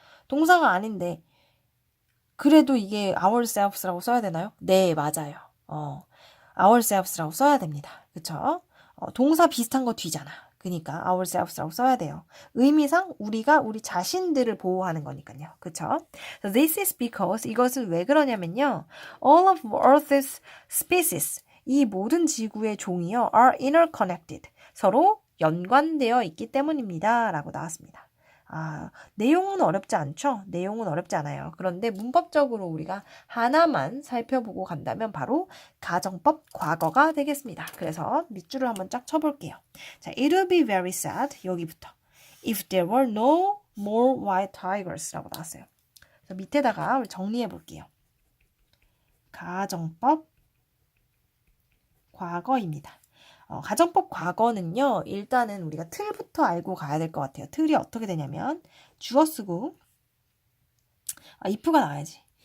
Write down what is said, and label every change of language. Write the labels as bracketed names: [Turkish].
[Korean] 동사가 아닌데 그래도 이게 ourselves라고 써야 되나요? 네, 맞아요. ourselves라고 써야 됩니다. 그쵸? 동사 비슷한 거 뒤잖아. 그러니까 ourselves라고 써야 돼요. 의미상 우리가 우리 자신들을 보호하는 거니까요. 그쵸? [English] So this is because [Korean] 이것은 왜 그러냐면요. [English] All of Earth's species, [Korean] 이 모든 지구의 종이요. [English] are interconnected. [Korean] 서로 연관되어 있기 때문입니다. 라고 나왔습니다. 내용은 어렵지 않죠? 내용은 어렵지 않아요. 그런데 문법적으로 우리가 하나만 살펴보고 간다면 바로 가정법 과거가 되겠습니다. 그래서 밑줄을 한번 쫙 쳐볼게요. 자, [English] it will be very sad. [Korean] 여기부터. [English] If there were no more wild tigers [Korean] 라고 나왔어요. 그래서 밑에다가 우리 정리해 볼게요. 가정법 과거입니다. 가정법 과거는요. 일단은 우리가 틀부터 알고 가야 될 것 같아요. 틀이 어떻게 되냐면 주어 쓰고 if가 나와야지.